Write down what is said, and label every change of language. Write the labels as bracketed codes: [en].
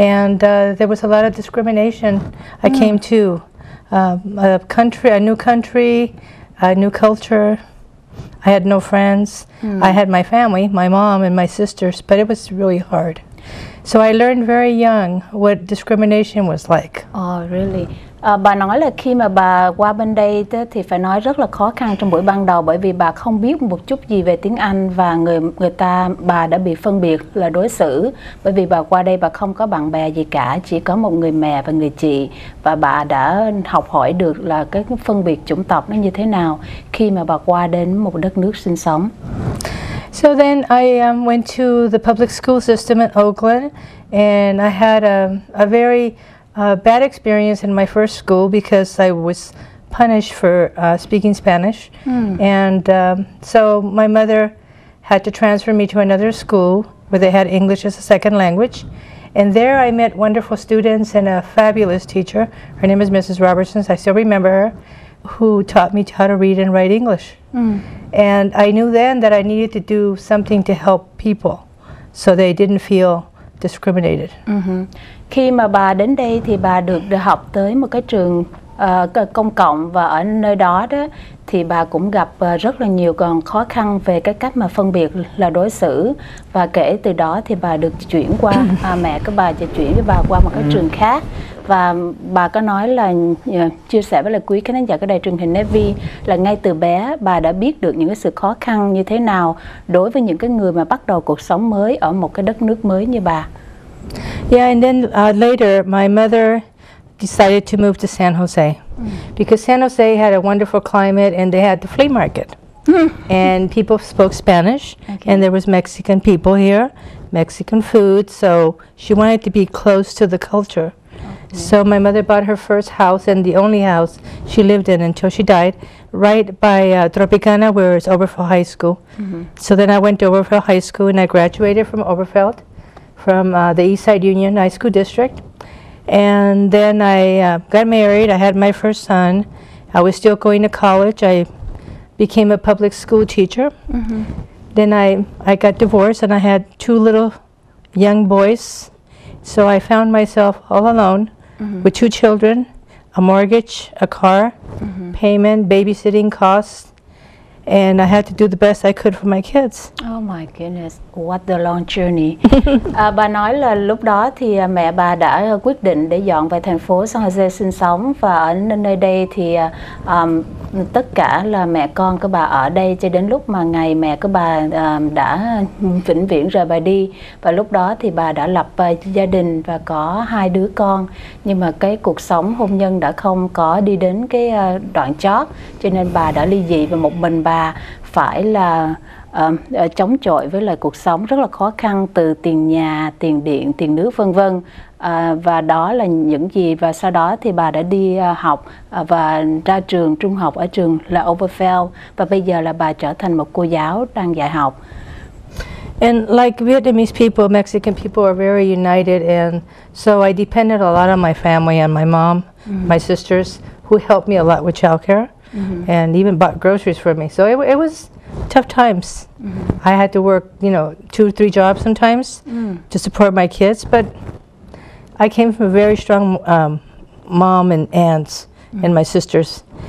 [en] And there was a lot of discrimination. I came to a new country, a new culture. I had no friends. I had my family, my mom and my sisters, but it was really hard. So I learned very young what discrimination was like. Oh, really? [vi] Bà nói là khi mà bà qua bên đây thì phải nói rất là khó khăn trong buổi ban đầu, bởi vì bà không biết một chút gì về tiếng Anh và bà đã bị phân biệt là đối xử, bởi vì bà qua đây bà không có bạn bè gì cả, chỉ có một người mẹ và người chị, và bà đã học hỏi được là cái phân biệt chủng tộc nó như thế nào khi mà bà qua đến một đất nước sinh sống. [en] So then I went to the public school system in Oakland, and I had a very bad experience in my first school because I was punished for speaking Spanish. And so my mother had to transfer me to another school where they had English as a second language. And there I met wonderful students and a fabulous teacher. Her name is Mrs. Robertson. I still remember her, who taught me how to read and write English. And I knew then that I needed to do something to help people so they didn't feel discriminated. [vi] Khi mà bà đến đây thì bà được học tới một cái trường công cộng, và ở nơi đó thì bà cũng gặp rất là nhiều khó khăn về cái cách mà phân biệt là đối xử, và kể từ đó thì bà được chuyển qua mẹ của bà [th] จะ [vi] chuyển với bà qua một cái trường khác. Và bà có nói là chia sẻ với lại quý khán giả của đài truyền hình Navy là ngay từ bé bà đã biết được những cái sự khó khăn như thế nào đối với những cái người mà bắt đầu cuộc sống mới ở một cái đất nước mới như bà. [en] Yeah, and then later my mother decided to move to San Jose because San Jose had a wonderful climate and they had the flea market. And people spoke Spanish, and there was Mexican people here, Mexican food, so she wanted to be close to the culture. So my mother bought her first house, and the only house she lived in until she died, right by Tropicana, where is Oberfeld High School. So then I went to Oberfeld High School, and I graduated from Oberfeld, from the Eastside Union High School District. And then I got married. I had my first son. I was still going to college. I became a public school teacher. Then I got divorced, and I had two little young boys. So I found myself all alone with two children, a mortgage, a car, payment, babysitting costs, and I had to do the best I could for my kids. Oh my goodness, what a long journey. [vi] Bà nói là lúc đó thì mẹ bà đã quyết định để dọn về thành phố San Jose sinh sống, và ở nơi đây thì tất cả là mẹ con của bà ở đây cho đến lúc mà ngày mẹ của bà đã vĩnh viễn rời bà đi. Và lúc đó thì bà đã lập gia đình và có 2 đứa con, nhưng mà cái cuộc sống hôn nhân đã không có đi đến cái đoạn chót, cho nên bà đã ly dị và một mình bà phải là chống chọi với lại cuộc sống rất là khó khăn, từ tiền nhà, tiền điện, tiền nước vân vân. Và đó là những gì, và sau đó thì bà đã đi học và ra trường trung học ở trường là Oberfeld, và bây giờ là bà trở thành một cô giáo đang dạy học. [en] And like Vietnamese people, Mexican people are very united, and so I depended a lot on my family and my mom, my sisters, who helped me a lot with childcare, and even bought groceries for me. So it was tough times. I had to work, 2-3 jobs sometimes to support my kids, but I came from a very strong mom and aunts and my sisters.